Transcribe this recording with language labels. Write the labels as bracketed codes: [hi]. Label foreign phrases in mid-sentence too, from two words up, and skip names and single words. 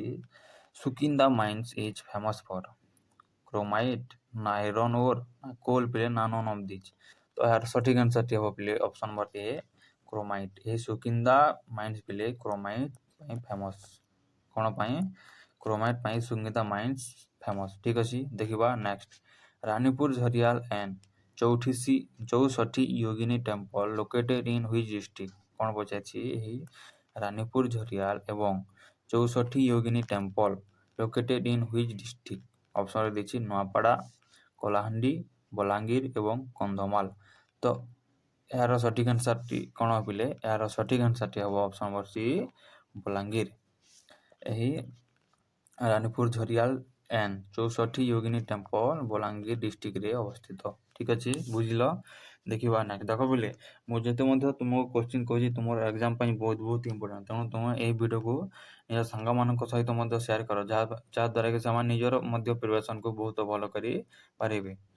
[en] Sukinda mines is famous for chromite ନା iron ore ନା କୋଲ୍ ପିଲେ ନା none of these. [or] ତ ଏହାର ସଠିକ ଆନ୍ସରଟି ହେବ ପିଲେ [en] option number [or] ଏ, କ୍ରୋମାଇଟ୍। ଏହି ସୁକିନ୍ଦା ମାଇନ୍ସ ପିଲେ କ୍ରୋମାଇଟ୍ ପାଇଁ ଫେମସ୍। କ'ଣ ପାଇଁ? କ୍ରୋମାଇଟ୍ ପାଇଁ ସୁକିନ୍ଦା ମାଇନ୍ସ ଫେମସ୍। ଠିକ ଅଛି, ଦେଖିବା [en] ନେକ୍ସଟ। Ranipur Jharial and 64 Yogini temple located in which district. [or] କ'ଣ ପଚାରିଛି? [en] ଏହି ରାନୀପୁର ଝରିଆଲ ଏବଂ 64 योगिनी टेम्पल located in which district. [or] ଅପସନରେ ଦେଇଛି ନୂଆପଡ଼ା, କଳାହାଣ୍ଡି, ବଲାଙ୍ଗୀର ଏବଂ କନ୍ଧମାଳ। ତ ଏହାର ସଠିକ ଆନ୍ସରଟି କ'ଣ ପିଲେ? ଏହାର ସଠିକ ଆନ୍ସରଟି ହେବ [en] option number [or] ସି, ବଲାଙ୍ଗୀର। ଏହି ରାନୀପୁର ଝରିଆଲ ଏଣ୍ଡ 64 योगिनी टेम्पल ବଲାଙ୍ଗୀର ଡିଷ୍ଟ୍ରିକ୍ଟରେ ଅବସ୍ଥିତ। ଠିକ ଅଛି, ବୁଝିଲ? ଦେଖିବା ନେକ୍ସଟ। ଦେଖ ପିଲେ ମୁଁ ଯେତେ ମଧ୍ୟ ତୁମକୁ କୋଶ୍ଚିନ୍ କହୁଛି ତୁମର ଏକ୍ଜାମ ପାଇଁ ବହୁତ ବହୁତ ଇମ୍ପୋର୍ଟାଣ୍ଟ। ତେଣୁ ତୁମେ ଏହି ଭିଡ଼ିଓକୁ ନିଜ ସାଙ୍ଗମାନଙ୍କ ସହିତ ମଧ୍ୟ ସେୟାର କର, ଯାହାଦ୍ୱାରା କି ସେମାନେ ନିଜର ମଧ୍ୟ ପ୍ରିପାରେସନକୁ ବହୁତ ଭଲ କରିପାରିବେ।